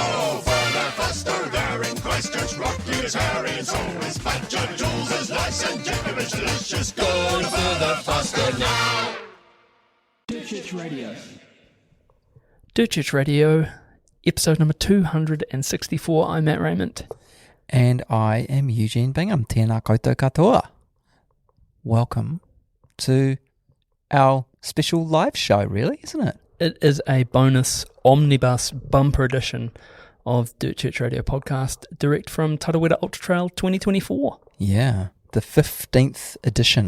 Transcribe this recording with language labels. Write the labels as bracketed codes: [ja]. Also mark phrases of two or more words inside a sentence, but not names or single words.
[en] Oh, further, faster, there in Christchurch. Rocky is hairy and so is Badger. Jules is nice and Jacob is delicious. Go to further, faster now. Dirt Church Radio, episode number 264. I'm Matt Raymond. And I am Eugene Bingham. [mi] Tēnā koutou katoa. [en] Welcome to our special live show, really, isn't it? It is a bonus omnibus bumper edition of Dirt Church Radio podcast, direct from Tarawera Ultra-Trail 2024. Yeah, the 15th edition.